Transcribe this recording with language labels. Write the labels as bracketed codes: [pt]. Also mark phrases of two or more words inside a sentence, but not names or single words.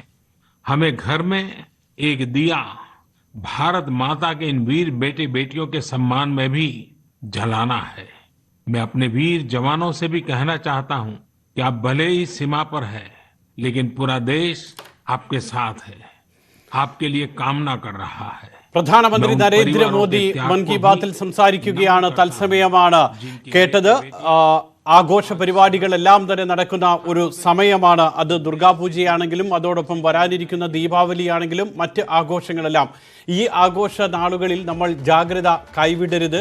[hi] हमें घर में एक दिया भारत माता के इन वीर बेटे बेटियों के सम्मान में भी जलाना है। मैं अपने वीर जवानों से भी कहना चाहता हूं कि आप भले ही सीमा पर हैं, लेकिन पूरा देश आपके साथ है, आपके लिए कामना कर रहा है। [ml] പ്രധാനമന്ത്രി നരേന്ദ്രമോദി മൻ കി ബാത്തിൽ സംസാരിക്കുകയാണ്. തത്സമയമാണ് കേട്ടത്. ആഘോഷ പരിപാടികളെല്ലാം തന്നെ നടക്കുന്ന ഒരു സമയമാണ്. അത് ദുർഗാപൂജയാണെങ്കിലും അതോടൊപ്പം വരാനിരിക്കുന്ന ദീപാവലിയാണെങ്കിലും മറ്റ് ആഘോഷങ്ങളെല്ലാം. ഈ ആഘോഷ നാളുകളിൽ നമ്മൾ ജാഗ്രത കൈവിടരുത്.